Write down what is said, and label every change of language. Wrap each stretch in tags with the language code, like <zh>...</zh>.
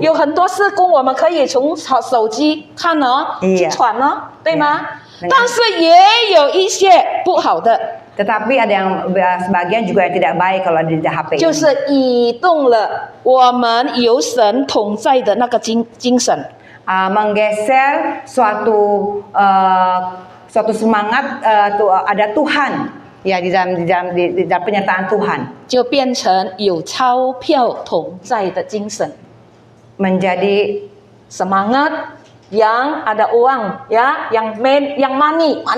<zh>有很多事工我们可以从手机看哦，去传哦，对吗？但是也有一些不好的。</zh> <id>Tetapi ada yang sebagian juga yang tidak baik kalau di HP.</id> <zh>就是移动了我们有神同在的那个精神。</zh> <id>Menggeser suatu semangat ada Tuhan ya di dalam penyertaan Tuhan.</id> <zh>就变成有钞票同在的精神。</zh> <id>Menjadi semangat yang ada uang ya, yang money.</id>